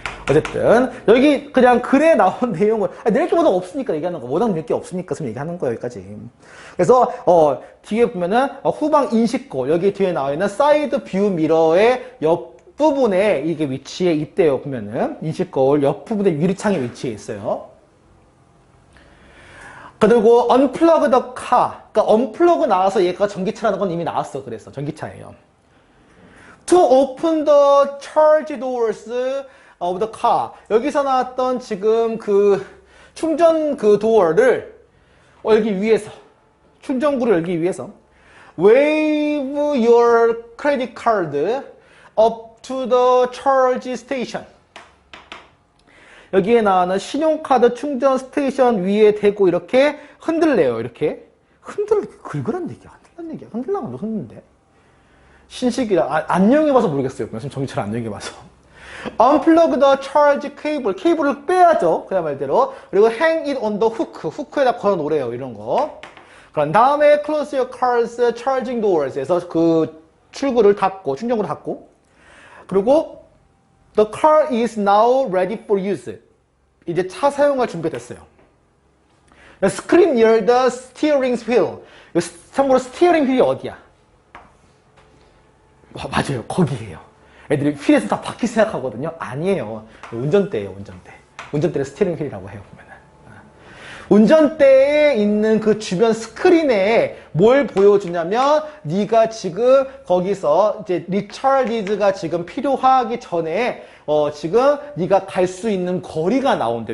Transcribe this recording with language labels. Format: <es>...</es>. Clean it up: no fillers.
<ko>어쨌든 여기 그냥 글에 나온 내용을 낼 게 뭐가 없으니까 얘기하는 거. 뭐당 낼 게 없으니까 지금 얘기하는 거예요. 여기까지. 그래서 뒤에 보면은 후방 인식고 여기 뒤에 나와 있는 사이드 뷰 미러의 옆 부분에 이게 위치에 있대요. 보면은 인식거울 옆부분에 유리창에 위치해 있어요. 그리고</ko> <en>unplug the car.</en> <ko>그러니까 unplug 나와서 얘가 전기차라는 건 이미 나왔어. 그래서 전기차예요.</ko> <en>To open the charge doors of the car.</en> <ko>여기서 나왔던 지금 그 충전 그 도어를 열기 위해서 충전구를 열기 위해서</ko> <en>wave your credit card up to the charge station.</en> <ko>여기에 나오는 신용카드 충전 스테이션 위에 대고 이렇게 흔들래요. 이렇게 긁으란 얘기야. 흔들란 얘기야. 흔들라면 흔드는데 신식이라 안 이용해봐서 모르겠어요. 지금 전기차를 안 이용해봐서.</ko> <en>Unplug the charge cable.</en> <ko>케이블을 빼야죠. 그냥 말대로. 그리고</ko> <en>hang it on the hook.</en> <ko>후크에다 걸어 놓으래요. 이런 거. 그런 다음에</ko> <en>close your car's charging doors.</en> <ko>에서 그 출구를 닫고 충전구를 닫고 그리고</ko> <en>the car is now ready for use.</en> <ko>이제 차 사용할 준비가 됐어요.</ko> <en>Screen near the steering wheel.</en> <ko>참고로 스티어링 휠이 어디야? 맞아요. 거기에요. 애들이 휠에서 다 바퀴 생각하거든요. 아니에요. 운전대예요. 운전대. 운전대를 스티어링 휠이라고 해요. 보면은. 운전대에 있는 그 주변 스크린에 뭘 보여주냐면 네가 지금 거기서 이제 리차지가 지금 필요하기 전에 지금 네가 갈 수 있는 거리가 나온대.</ko>